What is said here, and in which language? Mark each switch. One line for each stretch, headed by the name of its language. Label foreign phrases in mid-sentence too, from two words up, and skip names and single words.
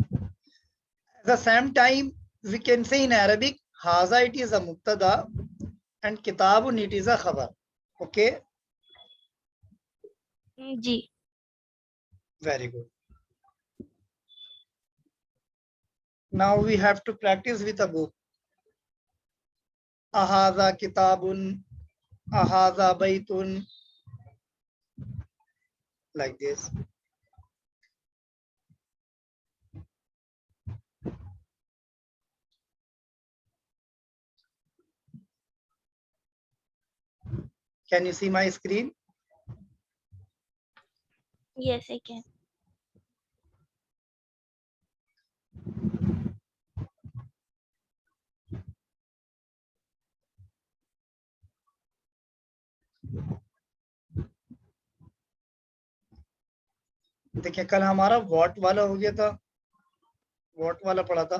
English: At the same time, we can say in Arabic, haza, it is a mubtada and kitabun, it is a khabar. Okay,
Hindi: जी।
English: very good. Now we have to practice with a book.
Arabic: أهذا كتاب أهذا بيت,
English: like this. Can you see my screen? Yes, I can.
Hindi: देखिए, कल हमारा वॉट वाला हो गया था, वॉट वाला पढ़ा था।